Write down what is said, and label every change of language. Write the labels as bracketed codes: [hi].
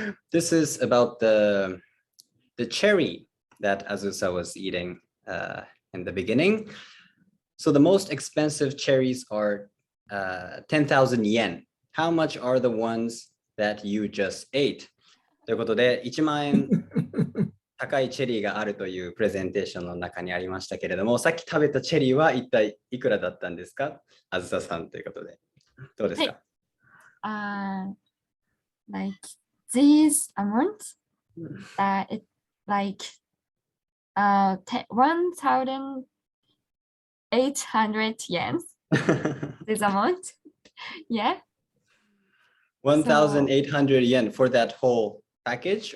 [en] This is about the cherry that Azusa was eating in the beginning. So the most expensive cherries are 10,000 yen. How much are the ones that you just ate? [ja] ということで、1万円高いチェリーがあるというプレゼンテーションの中にありましたけれども、さっき食べたチェリーは一体いくらだったんですか？あずささんということで。どうですか？ [en] like this amount that it like 1,800 yen. This amount, yeah. 1,800 yen for that whole package,